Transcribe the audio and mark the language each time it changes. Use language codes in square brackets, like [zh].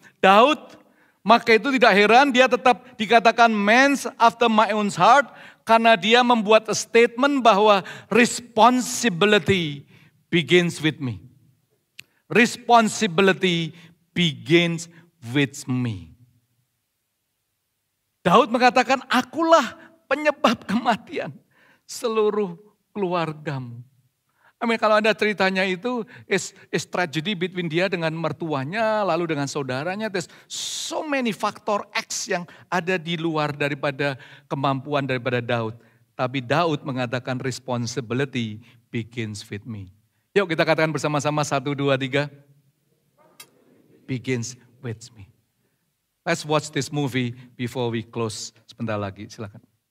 [id] Daud, maka itu tidak heran dia tetap dikatakan [en] man after my own heart. [id] Karena dia membuat [en] a statement [id] bahwa [en] responsibility begins with me. Responsibility begins with me. [id] Daud mengatakan, akulah penyebab kematian seluruh keluargamu. Kalau Anda ceritanya itu [en] is tragedy between [id] dia dengan mertuanya, lalu dengan saudaranya. [en] There's so many [id] faktor X yang ada di luar daripada kemampuan daripada Daud. Tapi Daud mengatakan [en] responsibility begins with me. [id] Yuk kita katakan bersama-sama 1, 2, 3. [en] Begins with me. Let's watch this movie before we close [id] sebentar lagi. Silakan.